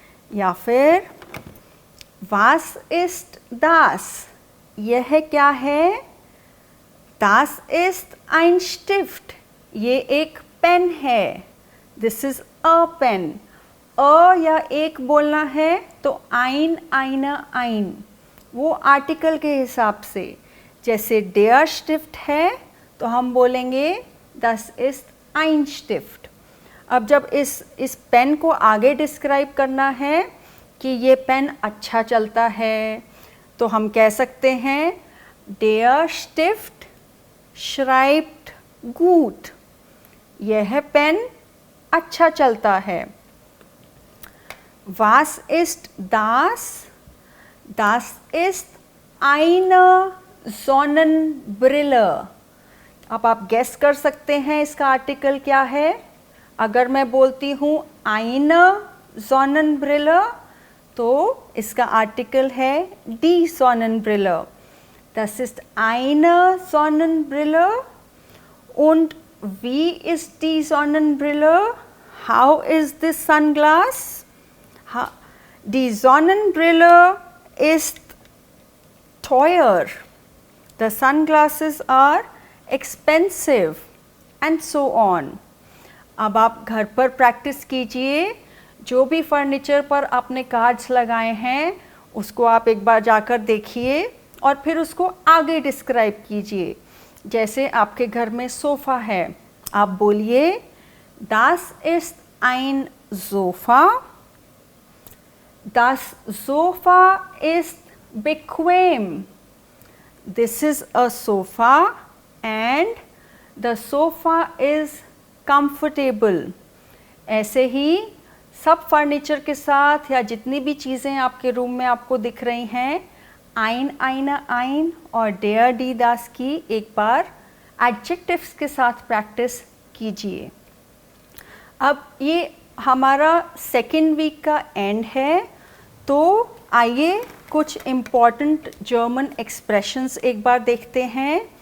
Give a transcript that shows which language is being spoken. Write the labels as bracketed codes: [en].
[hi] या फिर [de] Was ist das, [hi] यह क्या है, [de] Das ist ein Stift, [hi] ये एक पेन है। [en] This is a pen। [hi] अ या एक बोलना है तो ein, eine, ein, वो आर्टिकल के हिसाब से। जैसे der Stift है तो हम बोलेंगे [de] Das ist ein Stift। [hi] अब जब इस पेन को आगे डिस्क्राइब करना है कि ये पेन अच्छा चलता है तो हम कह सकते हैं [de] Der Stift schreibt gut, [hi] यह पेन अच्छा चलता है। [de] Was ist das? Das ist eine Sonnenbrille। [hi] अब आप गेस कर सकते हैं इसका आर्टिकल क्या है। अगर मैं बोलती हूँ eine Sonnenbrille तो इसका आर्टिकल है die Sonnenbrille। [de] Das ist eine Sonnenbrille। Und wie ist die Sonnenbrille? [en] How is this sunglass? [de] Die Sonnenbrille ist teuer, [en] the sunglasses are expensive and so on। [hi] अब आप घर पर प्रैक्टिस कीजिए, जो भी फर्नीचर पर आपने कार्ड्स लगाए हैं उसको आप एक बार जाकर देखिए और फिर उसको आगे डिस्क्राइब कीजिए। जैसे आपके घर में सोफ़ा है, आप बोलिए [de] Das ist ein Sofa। Das Sofa ist bequem। [en] This is a sofa and the sofa is comfortable। [hi] ऐसे ही सब फर्नीचर के साथ या जितनी भी चीज़ें आपके रूम में आपको दिख रही हैं, ein, eine, ein और der, die, das की एक बार एडजेक्टिव्स के साथ प्रैक्टिस कीजिए। अब ये हमारा सेकेंड वीक का एंड है, तो आइए कुछ इम्पॉर्टेंट जर्मन एक्सप्रेशंस एक बार देखते हैं।